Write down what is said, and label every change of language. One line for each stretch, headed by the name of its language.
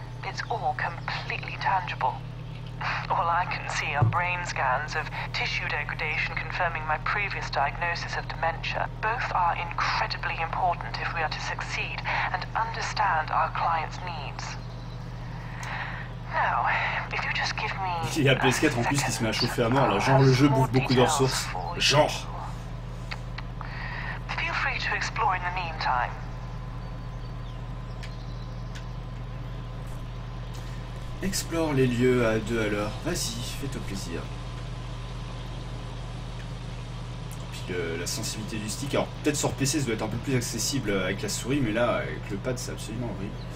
English: It's all completely tangible. All I can see are brain scans of tissue degradation confirming my previous diagnosis of dementia. Both are incredibly important if we are to succeed and understand our client's needs. Now, if you just give me
French: Il y a PS4 en plus qui se met à chauffer à mort là, genre le jeu bouffe beaucoup de ressources. Genre.
English: Feel free to explore in the meantime.
French: Explore les lieux à deux à l'heure. Vas-y, fais-toi plaisir. Puis la sensibilité du stick. Alors peut-être sur PC ça doit être un peu plus accessible avec la souris, mais là avec le pad c'est absolument horrible.